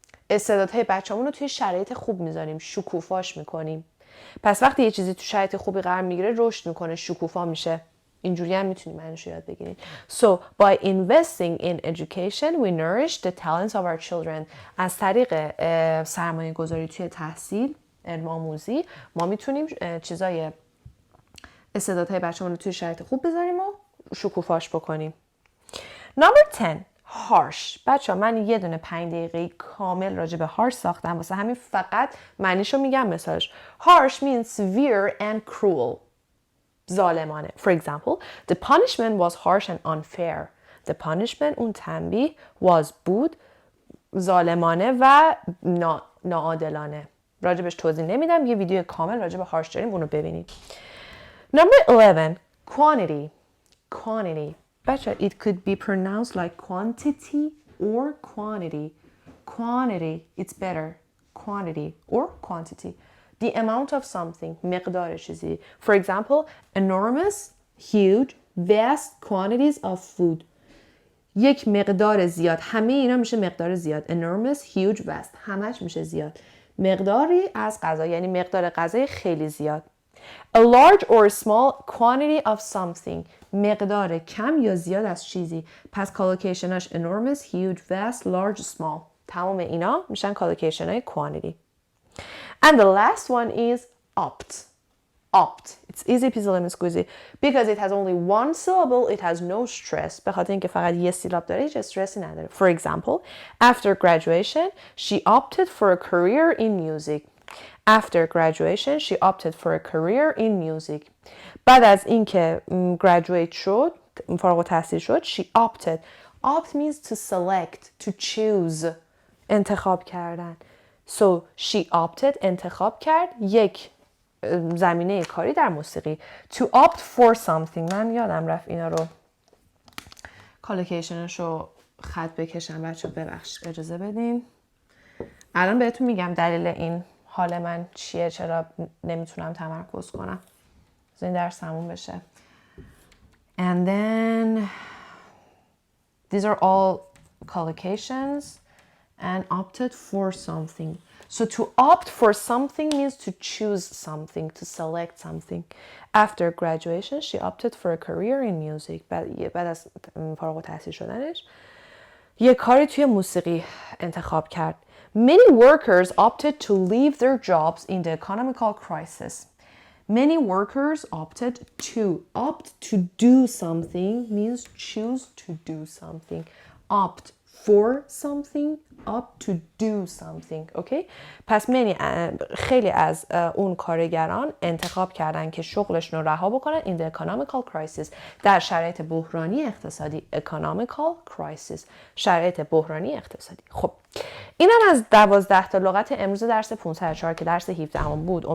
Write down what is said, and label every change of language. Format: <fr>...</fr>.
<fa>استعدادهای بچه هامون رو توی شرایط خوب میذاریم شکوفاش میکنیم پس وقتی یه چیزی تو شرایط خوبی قرار میگیره رشد میکنه شکوفا میشه اینجوری هم میتونیم معنیشو یاد بگیرید.</fa> <en>So by investing in education we nourish the talents of our children.</en> <fa>از طریق سرمایه گذاری توی تحصیل علم آموزی ما میتونیم چیزای استعدادهای بچه‌مون رو توی شرایط خوب بذاریم و شکوفاش بکنیم.</fa> <en>Number 10 harsh.</en> <fa>بچه‌ها من یه دونه 5 دقیقه کامل راجع به harsh ساختم واسه همین فقط معنیشو میگم مثالش.</fa> <en>Harsh means severe and cruel.</en> <fa>ظالمانه.</fa> <en>For example, the punishment was harsh and unfair. The punishment</en> <fa>اون تنبیه was بود ظالمانه و ناعادلانه. راجبش توضیح نمیدم یه ویدیو کامل راجب harsh داریم اونو ببینید.</fa> <en>Number 11 quantity. Quantity. بچه it could be pronounced like quantity or quantity. Quantity it's better. Quantity or quantity. The amount of something</en> <fa>مقدار چیزی.</fa> <en>For example, enormous, huge, vast quantities of food.</en> <fa>یک مقدار زیاد. همه اینا میشه مقدار زیاد.</fa> <en>Enormous, huge, vast.</en> <fa>همش میشه زیاد. مقداری از غذا یعنی مقدار غذای خیلی زیاد.</fa> <en>A large or small quantity of something.</en> <fa>مقدار کم یا زیاد از چیزی. پس collocationاش</fa> <en>enormous, huge, vast, large, small.</en> <fa>تمام اینا میشن collocation های quantity.</fa> <en>And the last one is opt. Opt. It's easy peasy lemon squeezy. Because it has only one syllable, it has no stress.</en> <fa>به خاطر اینکه فقط یه سیلاب داره هیچ استرسی نداره.</fa> <en>For example, after graduation, she opted for a career in music. After graduation, she opted for a career in music.</en> <fa>بعد از اینکه graduate شد، فارغ التحصیل شد,</fa> <en>she opted. Opt means to select, to choose.</en> <fa>انتخاب کردن.</fa> <en>So she opted</en> <fa>انتخاب کرد یک زمینه کاری در موسیقی.</fa> <en>To opt for something.</en> <fa>من یادم رفت اینا رو کالوکیشنش رو خط بکشم بچه ببخشید اجازه بدین. الان بهتون میگم دلیل این حال من چیه چرا نمیتونم تمرکز کنم. این درس تموم بشه.</fa> <en>And then these are all collocations and opted for something. So to opt for something means to choose something, to select something. After graduation, she opted for a career in music.</en> <fa>بعد از فارغ التحصیل شدنش یه کاری توی موسیقی انتخاب کرد.</fa> <en>Many workers opted to leave their jobs in the economical crisis. Many workers opted to. Opt to do something means choose to do something. Opt for something, opt to do something. Okay?</en> <fa>پس خیلی از اون کارگران انتخاب کردن که شغلشون رو رها بکنن</fa> <en>in the economical crisis.</en> <fa>در شرایط بحرانی اقتصادی.</fa> <en>Economical crisis.</en> <fa>شرایط بحرانی اقتصادی. خب اینم از 12 تا لغت امروز درس 504 که درس 17 بود.</fa>